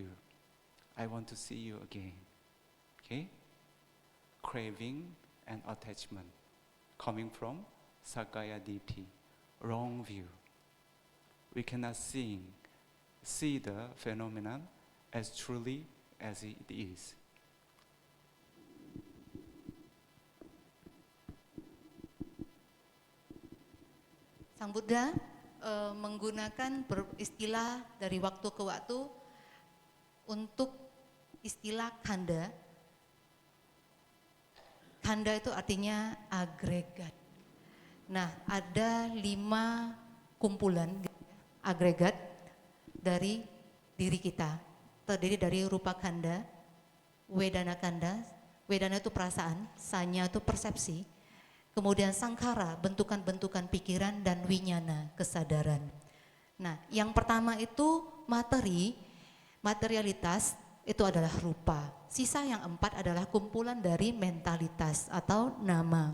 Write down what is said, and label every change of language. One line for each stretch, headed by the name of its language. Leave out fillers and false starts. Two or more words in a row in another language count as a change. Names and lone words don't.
English: I want to see you again. Okay? Craving and attachment coming from
Pali: Sakaya Ditti,
English: wrong view. We cannot see the phenomenon as truly as it is.
Indonesian: Sang Buddha menggunakan istilah dari waktu ke waktu untuk istilah khanda. Khanda itu artinya agregat. Nah, ada 5 kumpulan agregat dari diri kita. Terdiri dari
Pali: rupa khanda, Vedana khanda.
Indonesian: Vedana itu perasaan, Sanya itu persepsi. Kemudian Sankhara, bentukan-bentukan pikiran, dan Vijnana, kesadaran. Nah, yang pertama itu materialitas itu adalah rupa. Sisa yang 4 adalah kumpulan dari mentalitas atau nama.